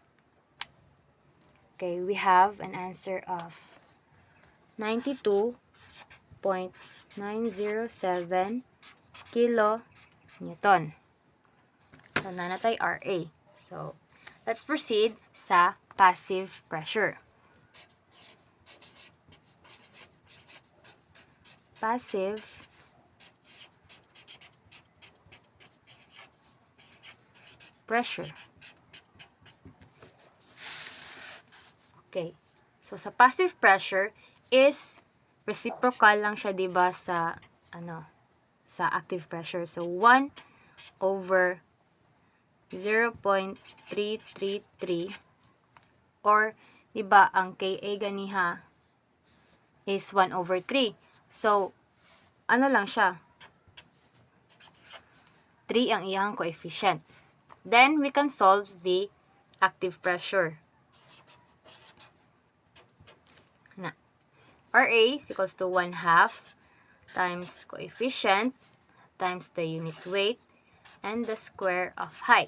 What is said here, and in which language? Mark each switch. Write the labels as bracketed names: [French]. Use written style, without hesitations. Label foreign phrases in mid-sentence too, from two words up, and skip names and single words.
[English] Okay, we have an answer of 92.907 kilonewton. So, nanatay RA. So, let's proceed sa passive pressure. Passive pressure. Okay. So, sa passive pressure is [Cebuano] reciprocal lang siya, 'di ba, sa sa [English] active pressure. [Cebuano] So 1 over 0.333, or 'di ba ang Ka ganiha is 1 over 3. So ano lang siya, 3 ang iyang coefficient. [English] Then we can solve the active pressure. RA is equals to 1/2 times coefficient times the unit weight and the square of height.